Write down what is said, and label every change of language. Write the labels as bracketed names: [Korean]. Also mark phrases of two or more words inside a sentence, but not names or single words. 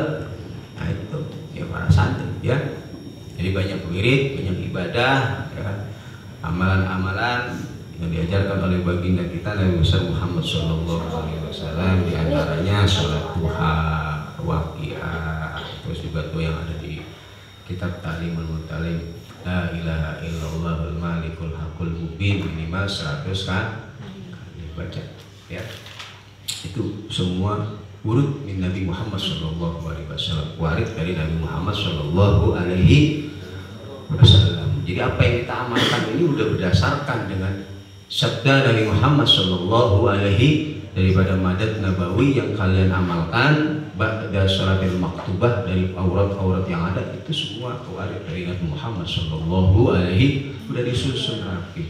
[Indonesian] Nah itu ya para santri ya. Jadi banyak wirid, banyak ibadah, ya, amalan-amalan yang diajarkan oleh baginda kita Nabi Muhammad [Arabic] صلى الله عليه وسلم, [Indonesian] diantaranya sholat duha, waqiah, terus juga tuh yang ada di kitab Ta'limul Mutalim, [Arabic] لا إله إلا الله الملك الحق المبين, [Indonesian] minimal 100 kan dibaca ya. Itu semua [Arabic] ورود من نبي محمد صلى الله عليه وسلم, [Indonesian] warid dari Nabi Muhammad [Arabic] صلى الله عليه وسلم. [Indonesian] Jadi apa yang kita amalkan ini udah berdasarkan dengan sabda Nabi Muhammad [Arabic] صلى الله عليه, [Indonesian] daripada [Arabic] مدد نبوي [Indonesian] yang kalian amalkan [Arabic] بعد الصلاة المكتوبة, [Indonesian] dari aurat-aurat yang ada itu semua warid dari Nabi Muhammad [Arabic] صلى الله عليه, [Indonesian] udah disusun rapi.